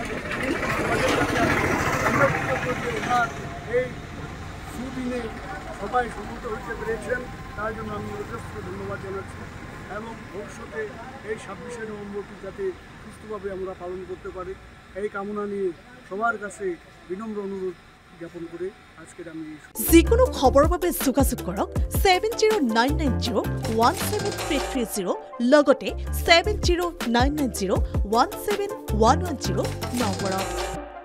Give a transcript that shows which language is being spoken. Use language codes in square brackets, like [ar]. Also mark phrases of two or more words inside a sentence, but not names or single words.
[bn] সমাজের কাছে আমি ওনার এই সুদিনে সবাই সম্মত হতে পেরেছেন, তার জন্য আমি যথেষ্ট ধন্যবাদ জানাচ্ছি। এবং ভবিষ্যতে এই 26শে নভেম্বরটি যাতে সুস্থভাবে আমরা পালন করতে পারি এই কামনা নিয়ে সবার কাছে বিনম্র অনুরোধ জ্ঞাপন করে আজকের আমি [as] যিকোনো খবৰৰ বাবে যোগাযোগ কৰক 7099017330 লগতে 7099017110 নম্বৰত।